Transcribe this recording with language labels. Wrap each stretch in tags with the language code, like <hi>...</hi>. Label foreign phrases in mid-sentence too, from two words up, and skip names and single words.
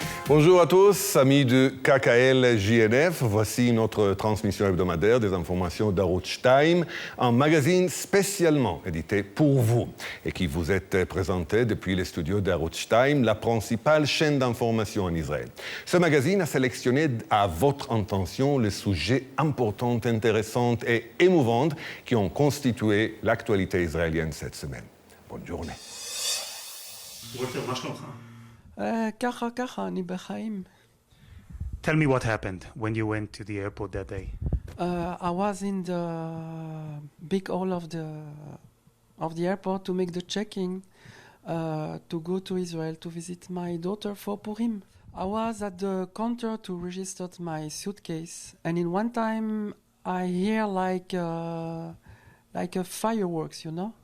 <fr>Bonjour à tous, amis de KKL JNF. Voici notre transmission hebdomadaire des informations d'Arutz 2, un magazine spécialement édité pour vous et qui vous est présenté depuis les studios d'Arutz 2, la principale chaîne d'information en Israël. Ce magazine a sélectionné à votre intention les sujets importants, intéressants et émouvants qui ont constitué l'actualité israélienne cette semaine. Bonne journée.</fr> <he>ככה, אני בחיים.</he> <en>Tell me what happened when you went to the airport that day. I was in the big hall of the airport to make the checking, to go to Israel to visit my daughter for Purim. I was at the counter to register my suitcase, and in one time I hear like a fireworks, you know?</en>